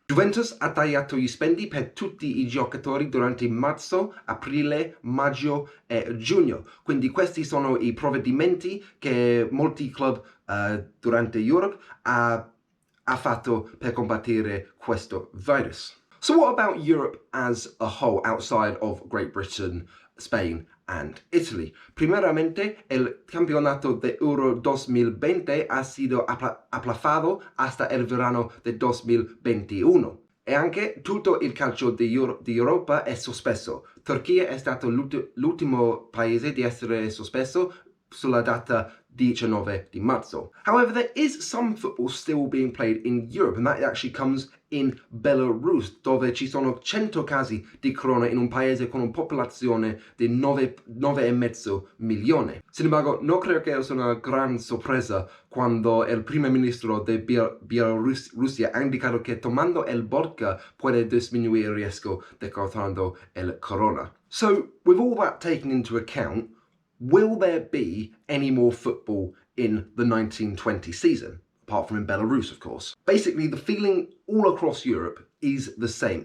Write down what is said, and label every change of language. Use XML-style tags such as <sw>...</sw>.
<it>Juventus ha tagliato gli stipendi per tutti i giocatori durante marzo, aprile, maggio e giugno. Quindi questi sono i provvedimenti che molti club durante Europe ha fatto per combattere questo virus.</it> <en>So what about Europe as a whole, outside of Great Britain, Spain and Italy?</en> <es>Primeramente, el campeonato de Euro 2020 ha sido aplazado hasta el verano de 2021.</es> <it>E anche tutto il calcio di Europa è sospeso. Turchia è stato l'ultimo paese di essere sospeso sulla data 19 di marzo.</it> <en>However, there is some football still being played in Europe, and that actually comes in Belarus,</en> <it>dove ci sono 100 casi di corona in un paese con una popolazione di 9,5 milioni.</it> <es>Sin embargo, no creo que es una gran sorpresa cuando el primer ministro de Bielorrusia ha indicado que tomando el vodka puede disminuir el riesgo de contraer el corona.</es> <en>So, with all that taken into account, will there be any more football in the 1920 season? Apart from in Belarus, of course. Basically, the feeling all across Europe is the same.</en>